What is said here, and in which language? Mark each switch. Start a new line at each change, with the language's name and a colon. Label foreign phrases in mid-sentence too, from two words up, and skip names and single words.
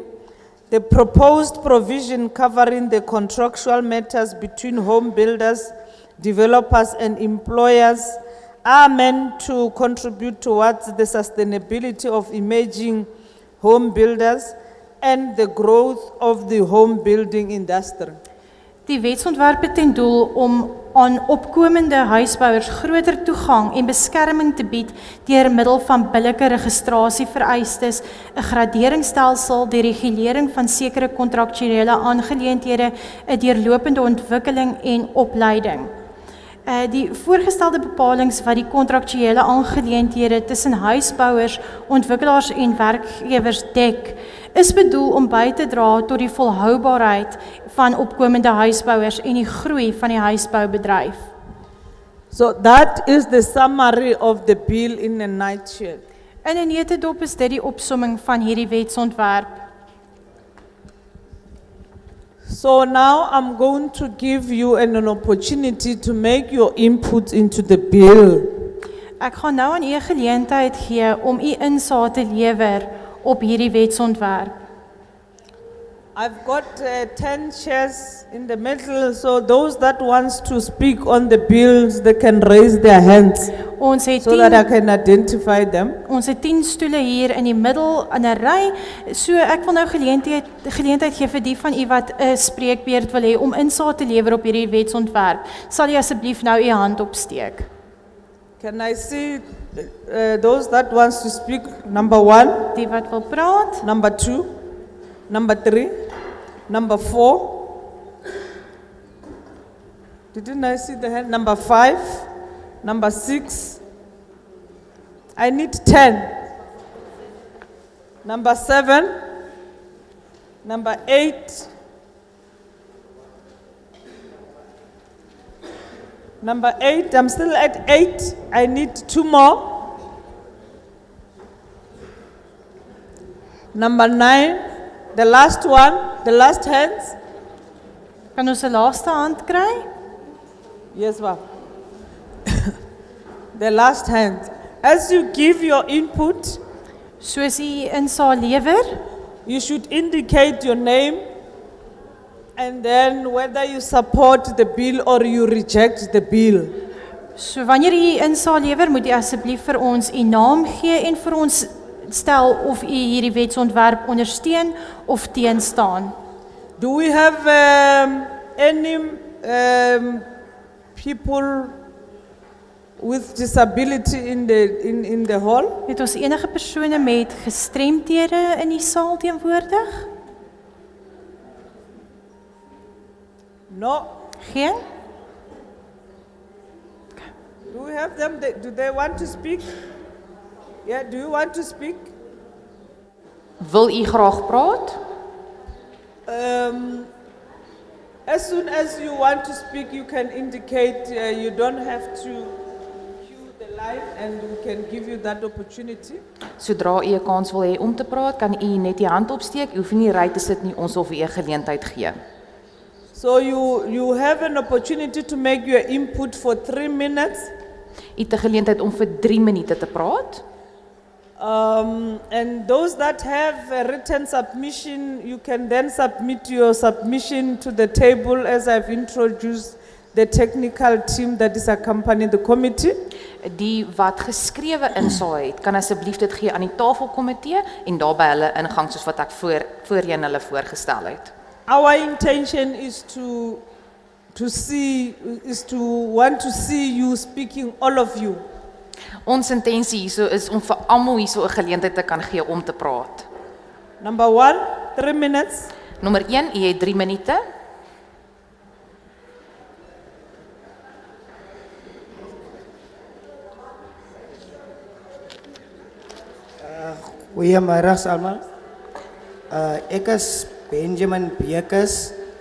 English: The proposed provision covering the contractual matters between home builders, developers, and employers are meant to contribute towards the sustainability of emerging home builders and the growth of the home building industry.
Afrikaans: Die wetsontwerp het ten doel om aan opkomende huisbouers groter toegang en beskerming te bied deur middel van billike registrasievereistes, 'n graderingsstelsel, die regulering van sekere kontraktuele aangeleenthede, 'n deurlopende ontwikkeling en opleiding. Die voorgestelde bepalings wat die kontraktuele aangeleenthede tussen huisbouers, ontwikkelaars en werkgewers dek, is bedoel om by te dra tot die volhoubaarheid van opkomende huisbouers en die groei van die huisboubedryf.
English: So that is the summary of the bill in a nutshell.
Afrikaans: In 'n neutedop is dit die opsomming van hierdie wetsontwerp.
English: So now I'm going to give you an opportunity to make your input into the bill.
Afrikaans: Ek gaan nou aan u 'n geleentheid gee om u insaag te lewer op hierdie wetsontwerp.
English: I've got 10 chairs in the middle, so those that wants to speak on the bills, they can raise their hands
Afrikaans: Ons het
English: so that I can identify them.
Afrikaans: Ons het 10 stoele hier in die middel in 'n ry. So ek wil nou geleentheid gee vir die van u wat 'n spreekbeurt wil hê om insaag te lewer op hierdie wetsontwerp. Sal u asseblief nou u hand opsteek?
English: Can I see those that wants to speak? Number 1,
Afrikaans: Die wat wil praat?
English: number 2, number 3, number 4. Didn't I see the hand? Number 5, number 6. I need 10. Number 7, number 8. Number 8, I'm still at 8. I need 2 more. Number 9, the last one, the last hands.
Afrikaans: Kan ons 'n laaste hand kry?
English: Yes, ma'am. The last hand. As you give your input,
Afrikaans: Soos u insaag lewer,
English: you should indicate your name and then whether you support the bill or you reject the bill.
Afrikaans: so wanneer u insaag lewer, moet u asseblief vir ons u naam gee en vir ons stel of u hierdie wetsontwerp ondersteun of teenstaan.
English: Do we have any people with disability in the hall?
Afrikaans: Het ons enige persone met gestremthede in die saal teenwoordig?
English: No.
Afrikaans: Geen?
English: Do we have them? Do they want to speak? Yeah, do you want to speak?
Afrikaans: Wil u graag praat?
English: As soon as you want to speak, you can indicate, you don't have to cue the line and we can give you that opportunity.
Afrikaans: Sodra u 'n kans wil hê om te praat, kan u net die hand opsteek. U hoef nie ry te sit nie, ons sal vir u 'n geleentheid gee.
English: So you have an opportunity to make your input for 3 minutes.
Afrikaans: U het 'n geleentheid om vir 3 minute te praat.
English: And those that have a written submission, you can then submit your submission to the table as I've introduced the technical team that is accompanying the committee.
Afrikaans: Die wat geskrewe insaal het, kan asseblief dit gee aan die tafelkomitee en daar by hulle ingang soos wat ek voorheen hulle voorgestel het.
English: Our intention is want to see you speaking, all of you.
Afrikaans: Ons intensie hierso is om vir almal hierso 'n geleentheid te kan gee om te praat.
English: Number 1, 3 minutes.
Afrikaans: Nommer 1, u het 3 minute. Goeiemiddag almal. Ek is Benjamin Bekes.